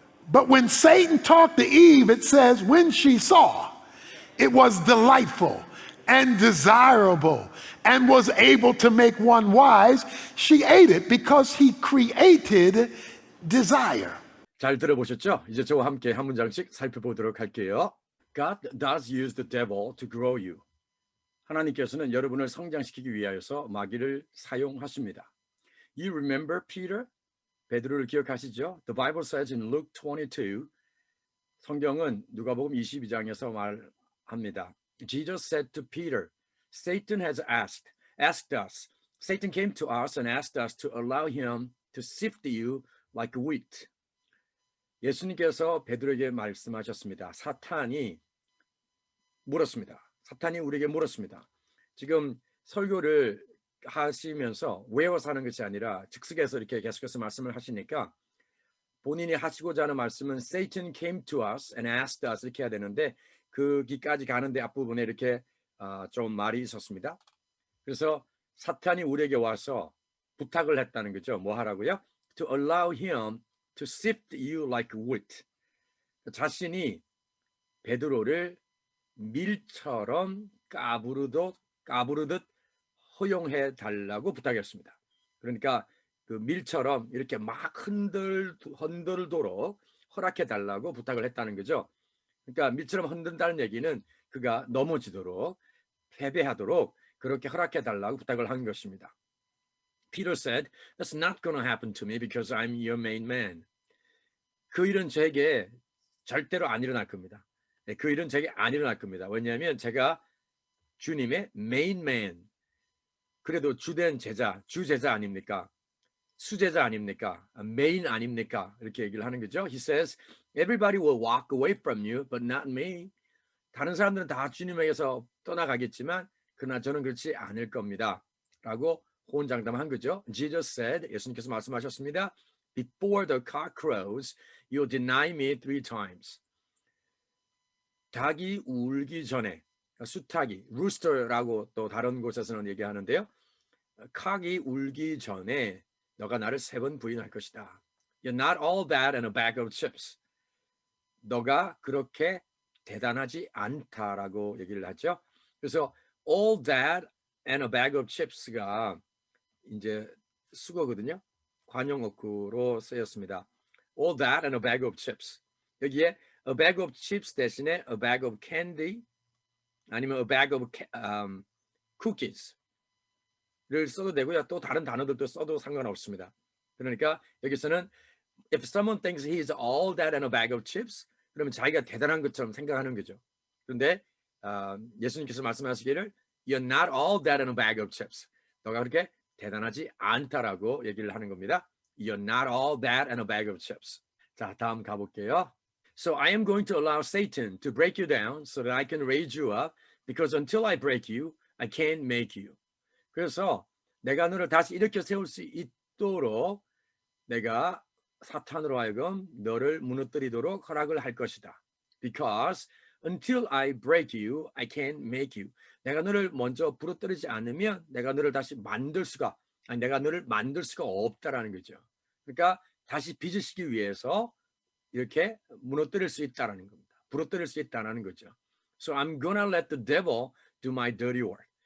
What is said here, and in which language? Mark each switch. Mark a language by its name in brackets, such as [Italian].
[English] But when Satan talked to Eve, it says, when she saw, it was delightful and desirable and was able to make one wise, she ate it because he created desire. [Korean] 잘 들어보셨죠? 이제 저와 함께 한 문장씩 살펴보도록 할게요. [English] God does use the devil to grow you. [Korean] 하나님께서는 여러분을 성장시키기 위하여서 마귀를 사용하십니다. [English] You remember Peter? [Korean] 베드로를 기억하시죠? [English] The Bible says in Luke 22, [Korean] 성경은 누가복음 22장에서 말합니다. [English] Jesus said to Peter, Satan has asked us. Satan came to us and asked us to allow him to sift you like wheat. [Korean] 예수님께서 베드로에게 말씀하셨습니다. 사탄이 우리에게 물었습니다. 지금 설교를 하시면서 외워서 하는 것이 아니라 즉석에서 이렇게 계속해서 말씀을 하시니까 본인이 하시고자 하는 말씀은 [English] Satan came to us and asked us [Korean] 이렇게 해야 되는데 거기까지 가는데 앞부분에 이렇게 좀 말이 있었습니다. 그래서 사탄이 우리에게 와서 부탁을 했다는 거죠. 뭐 하라고요? [English] To allow him to sift you like wheat. [Korean] 자신이 베드로를 밀처럼 까부르듯 허용해 달라고 부탁했습니다. 그러니까 그 밀처럼 이렇게 막 흔들도록 허락해 달라고 부탁을 했다는 거죠. 그러니까 밀처럼 흔든다는 얘기는 그가 넘어지도록 패배하도록 그렇게 허락해 달라고 부탁을 한 것입니다. [English] Peter said, "That's not going to happen to me because I'm your main man." [Korean] 그 일은 제게 절대로 안 일어날 겁니다. 그 일은 제게 안 일어날 겁니다. 왜냐하면 제가 주님의 main man, 그래도 주된 제자, 주제자 아닙니까? 수제자 아닙니까? 메인 아닙니까? 이렇게 얘기를 하는 거죠. [English] He says, everybody will walk away from you, but not me. [Korean] 다른 사람들은 다 주님에게서 떠나가겠지만 그러나 저는 그렇지 않을 겁니다. 라고 호언장담한 거죠. [English] Jesus said, [Korean] 예수님께서 말씀하셨습니다. [English] Before the cock crows, you'll deny me 3 times. [Korean] 닭이 울기 전에, 수탉이, rooster라고 또 다른 곳에서는 얘기하는데요. 칵이 울기 전에 너가 나를 3번 부인할 것이다. [English] You're not all that and a bag of chips. [Korean] 너가 그렇게 대단하지 않다라고 얘기를 하죠. 그래서 [English] all that and a bag of chips [Korean] 가 이제 수거거든요. 관용어구로 쓰였습니다. [English] All that and a bag of chips. [Korean] 여기에 [English] a bag of chips [Korean] 대신에 [English] a bag of candy [Korean] 아니면 [English] a bag of cookies [Korean] 를 써도 되고요. 또 다른 단어들도 써도 상관없습니다. 그러니까 여기서는 [English] if someone thinks he is all that and a bag of chips, [Korean] 그러면 자기가 대단한 것처럼 생각하는 거죠. 그런데 예수님께서 말씀하시기를 [English] you're not all that and a bag of chips. [Korean] 너가 그렇게 대단하지 않다라고 얘기를 하는 겁니다. [English] You're not all that and a bag of chips. [Korean] 자, 다음 가볼게요. [English] So I am going to allow Satan to break you down so that I can raise you up because until I break you, I can't make you. [Korean] 그래서 내가 너를 다시 일으켜 세울 수 있도록 내가 사탄으로 하여금 너를 무너뜨리도록 허락을 할 것이다. [English] Because until I break you, I can't make you. [Korean] 내가 너를 먼저 부러뜨리지 않으면 내가 너를 만들 수가 없다라는 거죠. 그러니까 다시 빚으시기 위해서 이렇게 무너뜨릴 수 있다라는 겁니다. 부러뜨릴 수 있다라는 거죠. [English] So I'm gonna let the devil do my dirty work.